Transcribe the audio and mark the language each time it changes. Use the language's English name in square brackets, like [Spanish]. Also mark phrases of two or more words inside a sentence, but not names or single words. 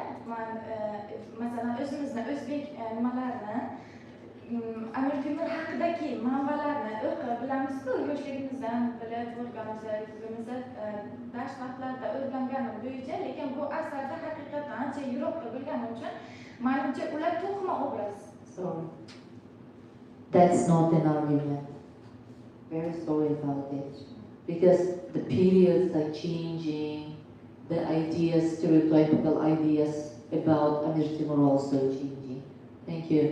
[Uzbek] Men masalan o'zimizni o'zbek nimalarni Amir Temur haqidagi manbalarni o'qib bilamiz-ku, yoshligimizdan bilib o'rganamiz, o'zimizda dars vaqtlarida o'rganganim bo'yicha, lekin bu asarda haqiqatdan ancha yiroqda bo'lganim uchun menimcha ular to'qima obraz. [English] Sorry. That's not an argument. Very sorry about it. Because the periods are changing, the ideas, stereotypical ideas about Amir Temur are also changing. Thank you.